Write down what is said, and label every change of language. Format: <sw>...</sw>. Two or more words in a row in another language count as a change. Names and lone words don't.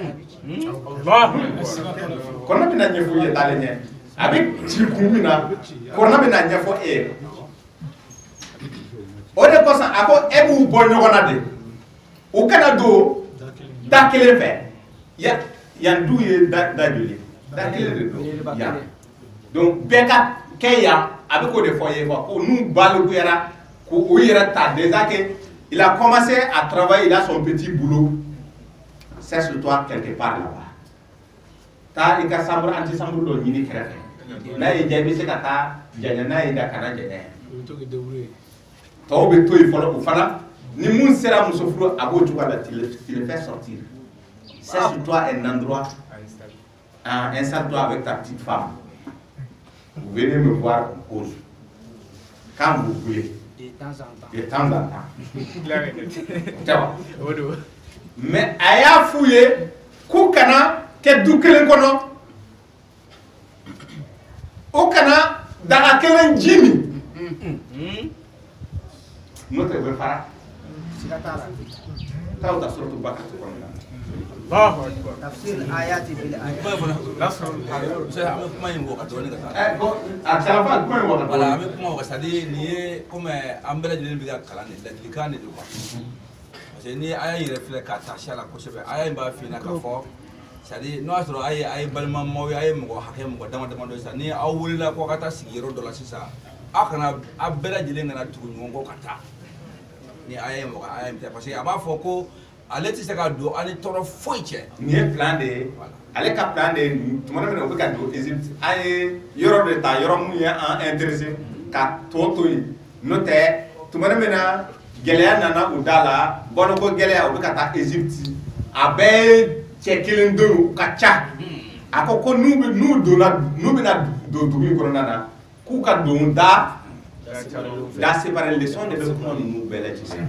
<bm>Korana bɛna ɲɛfɔ i ye taalen ɲɛ a bɛ ci kun min na Korana bɛna ɲɛfɔ e ye o de kosɔn a ko e b'u bɔ ɲɔgɔn na de u kana don da kelen fɛ yan du ye da joli da kelen de don yan donc bɛɛ ka kɛ yan a bɛ k'o de fɔ ye ko n'u balikuyara k'u yɛrɛ ta</bm> <fr>déjà que il a commencé à travailler il a son petit boulot cherche-toi quelque part là-bas</fr> <bm>taa i ka</bm> <fr>chambre anti-chambre</fr> <bm>dɔ ɲini kɛrɛfɛ n'a ye diya i bɛ se ka taa janya n'a ye da kana janya tɔw bɛ to yen fɔlɔ o fana ni mun sera muso furu a b'o cogoya la</bm> <fr>tu le fais sortir cherche-toi un endroit installe-toi avec ta petite femme vous venez me voir en cause quand vous voulez de temps en temps</fr> <bm>mais a y'a f'u ye k'u kana kɛ du kelen kɔnɔ u kana daga kelen ji min n'o tɛ u bɛ fara taa u ta suratu Bakara kɔnɔ na.</bm> <ar>تفسير آيات بالآيات</ar> <bm>kuma in wɔ ka dɔɔni ka taa. Bon a caman kuma in wɔ ka Voilà, an dɔɔni. bɛ kuma o kan c'est-à-dire nin ye comme an bɛɛ lajɛlen bɛ ka kalan de ladilikan de don quoi. Parce que ni a y'a yɛrɛ filɛ k'a ta siya la kosɛbɛ a y'a in b'a f'i ɲɛna k'a fɔ c'est-à-dire n'o y'a sɔrɔ a ye balimamaw ye a ye mɔgɔ hakɛ mɔgɔ dama dama dɔ ye sisan ni aw wulila ko ka taa sigi yɔrɔ dɔ la sisan aw kana a bɛɛ lajɛlen kana tugu ɲɔgɔn kɔ ka taa ni a ye mɔgɔ a ye parce que a b'a fɔ ko ale tɛ se ka don ani tɔɔrɔ foyi cɛ. Nin ye plan de ye ale ka plan de ye tuma min na u bɛ ka don Egypte an ye yɔrɔ de ta yɔrɔ mun ye an intéressé ka tɔ to yen n'o tɛ tuma min na gɛlɛya nana u da la baloko gɛlɛya u bɛ ka taa Egypte a bɛɛ ye cɛ kelen don u ka ca a ko n'u bɛna don dugu in kɔnɔna na k'u ka don da séparer leçon de bɛ kuma ninnu bɛɛ lajɛlen.</bm>